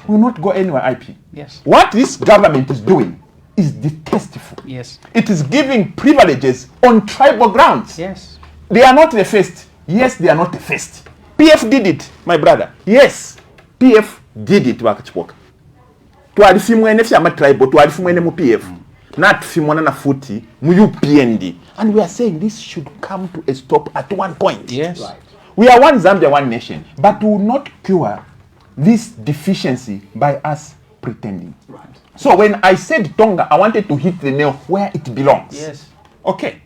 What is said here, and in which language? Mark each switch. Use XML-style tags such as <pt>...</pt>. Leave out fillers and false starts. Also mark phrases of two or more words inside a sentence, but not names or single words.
<en>We will not go anywhere, IP. Yes. What this government is doing is detestable. Yes. It is giving privileges on tribal grounds. Yes. They are not the first. Yes, they are not the first. PF did it, my brother. Yes, PF did it.</en> <bem>Twalifimwe fyama tribal, twalifimwe mu PF. Not fimwana na futi mu UPND.</bem> <en>And we are saying this should come to a stop at one point. Yes. Right. We are one Zambia, one nation. But we will not cure this deficiency by us pretending. Right. So when I said Tonga, I wanted to hit the nail where it belongs. Yes. Okay.</en>